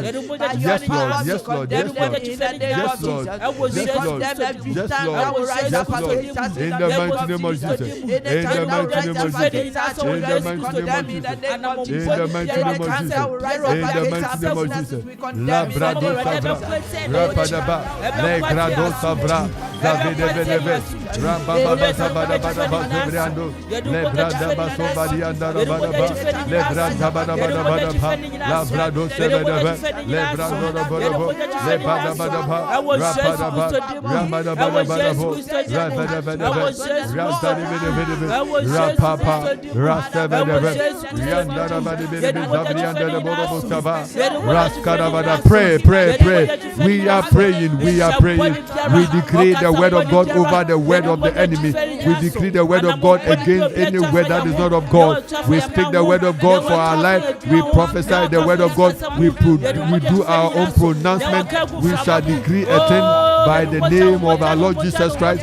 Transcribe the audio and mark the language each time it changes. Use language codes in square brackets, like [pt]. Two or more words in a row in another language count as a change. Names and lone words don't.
[en] Yes, Lord. Yes, Lord. Yes, Lord. Yes, Lord. Yes, Lord. Yes, Lord. Yes, Lord. In the mighty name of Jesus. In the mighty name of Jesus. In the mighty name of Jesus. In the mighty name of Jesus. In the mighty name of Jesus. La brado sabra. Rapadaba. Le grado sabra. Zavedebedebe. Rababa sabada bada basobriando. Le brada basobadi andara bada ba. Le brada bada bada bada ba. La brado sebedebe. Le brado bada ba. Le bada bada ba. Rapada ba. Ramada bada bada ba. Rapada bada ba. Rasari bedebe. Rapapa. Rasebedebe. Riandara bada bedebe. Zabriandara bada bosaba. Raskara bada. Pray. We are praying. We are praying. We decree the word of God over the word of the enemy. We decree the word of God against any word that is not of God. We speak the word of God for our life. We prophesy the word of God. We do our own pronouncement. We shall decree a thing by the name of our Lord Jesus Christ.